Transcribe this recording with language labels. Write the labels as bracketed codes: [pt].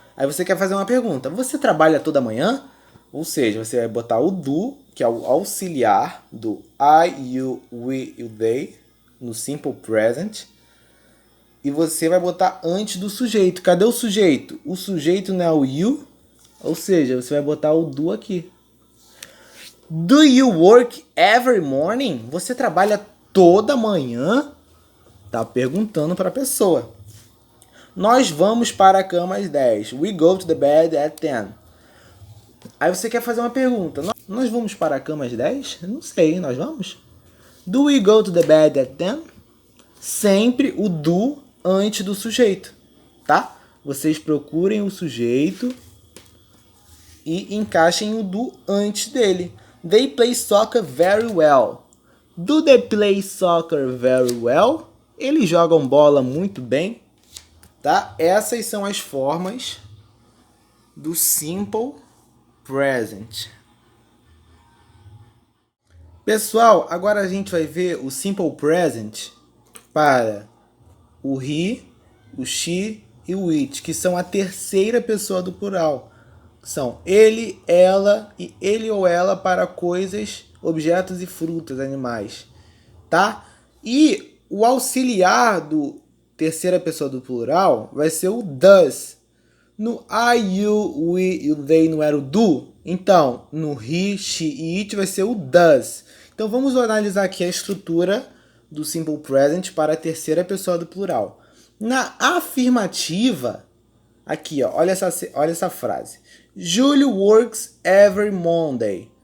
[pt] Aí você quer fazer uma pergunta. Você trabalha toda manhã? Ou seja, você vai botar o do, que é o auxiliar do I, you, we e o they, no simple present. E você vai botar antes do sujeito. Cadê o sujeito? O sujeito não é o you. Ou seja, você vai botar o do aqui. [en] Do you work every morning? [pt] Você trabalha toda manhã? Tá perguntando para a pessoa. Nós vamos para a cama às 10. [en] We go to the bed at 10. [pt] Aí você quer fazer uma pergunta. Nós vamos para a cama às 10? Não sei, nós vamos? [en] Do we go to the bed at 10? [pt] Sempre o do antes do sujeito, tá? Vocês procurem o sujeito e encaixem o do antes dele. [en] They play soccer very well. Do they play soccer very well? [pt] Eles jogam bola muito bem, tá? Essas são as formas do simple present. Pessoal, agora a gente vai ver o simple present para o he, o she e o it, que são a terceira pessoa do plural. São ele, ela e ele ou ela para coisas, objetos e frutas, animais, tá? E o auxiliar do terceira pessoa do plural vai ser o does. No I, you, we e o they não era o do? Então, no he, she e it vai ser o does. Então, vamos analisar aqui a estrutura do simple present para a terceira pessoa do plural. Na afirmativa, aqui, ó, olha essa frase. [en] Júlio works every Monday.